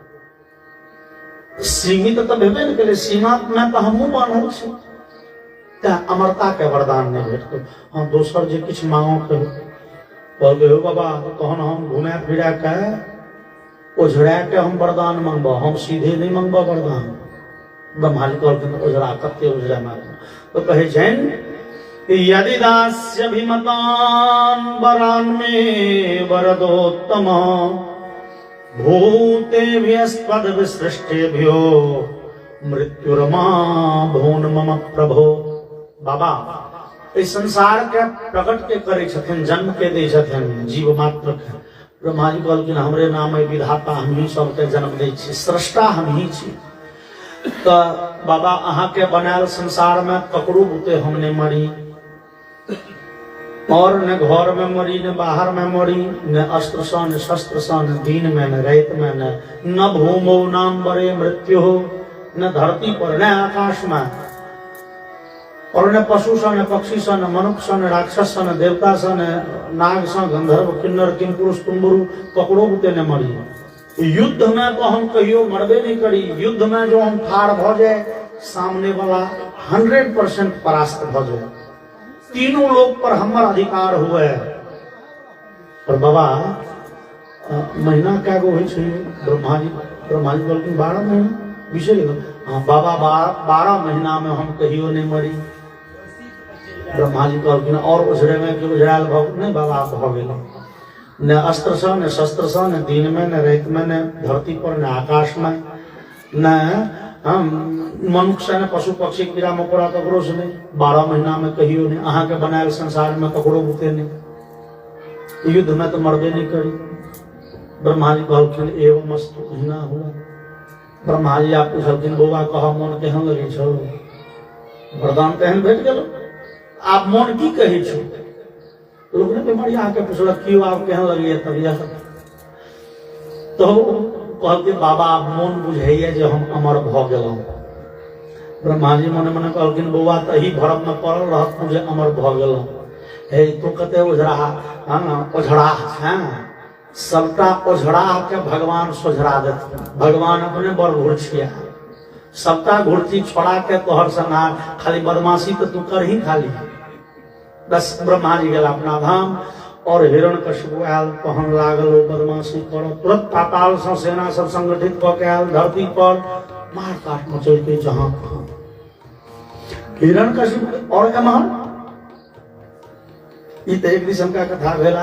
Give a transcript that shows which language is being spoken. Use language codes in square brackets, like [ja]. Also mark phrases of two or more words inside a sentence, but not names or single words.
[mai] सीमित तो भेबे न केले, सीमा में तो हमहूँ बान्हल छी, तें अमरता के वरदान नहीं भेटतो। हाँ, दोसर जे किछु मांगो कहलकै हो बाबा, तहन हम घुमा फिरा के ओझरा के हम वरदान मांगबो, हम सीधे नहीं मांगबो वरदान। ब्रह्मा जी कहलखिन ओझरा कते ओझरा मांगबो, तो कहे छन [sa] यदि दास्यभिमतान् वरान् मे वरदोत्तम भूतेभ्यस्त्वद् विसृष्टेभ्यो मृत्युर्मा भून् मम प्रभो। [mai] बाबा इस संसार के प्रकट के करे छथिन, जन्म के दे छथिन जीव मात्र के। ब्रह्मा जी कहलखिन हमरे नाम है विधाता, हम ही सबके जन्म दै छी, सृष्टा हम ही छी। तो बाबा अहाँ के बनायल संसार में ककरो बुते हम नहीं मरी, और न घर में मरी, न बाहर में मरी, न अस्त्र सा, न शस्त्र सा, न दिन में, न रात में, न भूमौ नाम बरे मृत्यु हो, न धरती पर, न आकाश में, और न पशु सा, न पक्षी सा, न मनुष्य सा, न राक्षस सा, न देवता सा, न नाग सा, गंधर्व, किन्नर, किंपुरुष, तुम्बरु, ककरो बुते न मरी। युद्ध में तो हम कहियो मरबे नहीं करी। युद्ध में जो हम ठाड़ भ जाए, सामने वाला 100% परास्त भ जाए, तीनों लोग पर हमारा अधिकार हुए। और बाबा महीना क्या गो हुई छै? ब्रह्मा जी बोलते 12 महीना विषय। हाँ बाबा 12 महीना में हम कहियो नहीं मरी। ब्रह्मा जी कहलखिन और उछड़े में कि उछड़ाल भग नहीं बाबा भ गेल, न अस्त्र सा, न शस्त्र सा, न दिन में, न रात में, न धरती पर, न आकाश में, न मनुष्य, न पशु पक्षी, कीड़ा मकोड़ा, ककरो से नहीं। 12 महीना में कहियो नहीं। अहाँ के बनायल संसार में ककरो बुते नहीं। युद्ध में तो मरबे नहीं करी। ब्रह्मा जी कहलखिन एवं मस्तु हिना हुआ। ब्रह्मा जी आप पूछलखिन बौआ कह मन केहन लगे छो? वरदान तेहन भेट गेलो, आप मन की कहे छो? लोग ने बीमारी आके पूछलक क्यों आप केहन लगे तबियत? तो कहलके बाबा मन बुझाइए जे हम अमर भ गेलहुं। ब्रह्मा जी मने मने कहलखिन बौआ तही भरम में पड़ल रहत मुझे अमर भ गेलहुं। हे तू कते ओझरा, ओझरा है, सबटा ओझरा के भगवान सोझरा देथिन। भगवान अपने बड़ घुरछिया, सबटा घुरछी छोड़ा के तोहर संगा खाली बदमाशी तो तू कर ही खाली। बस ब्रह्मा जी गेल अपना धाम, और हिरण्यकशिपु आयल, तहन लागल बदमाशी कर। तुरंत पाताल से सेना सब संगठित क के आयल धरती पर। मार काट मचल के जहां हिरण कशिप और एमहर ई तो एक किस्म का कथा भेला।